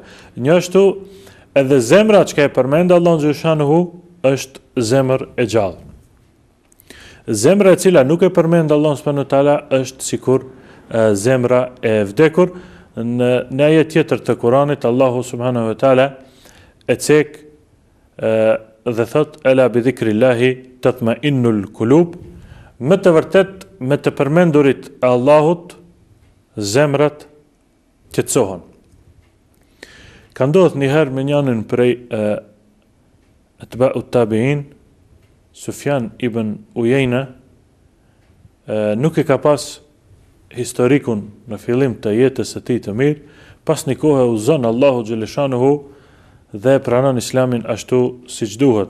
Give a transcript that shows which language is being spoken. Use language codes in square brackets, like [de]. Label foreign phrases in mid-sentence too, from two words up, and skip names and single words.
[sq] Njështu edhe zemra që e përmend Allahun xhaleshanuhu është zemër e gjallë. Zemra e cila nuk e përmend Allahun [ar] سبحانه وتعالى [sq] është sikur zemra e vdekur. Në ajet tjetër të Kuranit Allahu [ar] سبحانه وتعالى [sq] e cek dhe thot [ar] ألا بذكر الله تطمئن القلوب, [sq] me të vërtet me të përmendurit e Allahut zemrat qetësohen. Ka ndodhur një herë me njërin prej [ar] أتباع التابعين, [sq] Sufjan ibn Uyayna, nuk e ka pas historikun në fillim të jetës së tij të mirë, pas një kohë u zon Allahu xhaleshanuhu dhe pranon islamin ashtu siç duhet.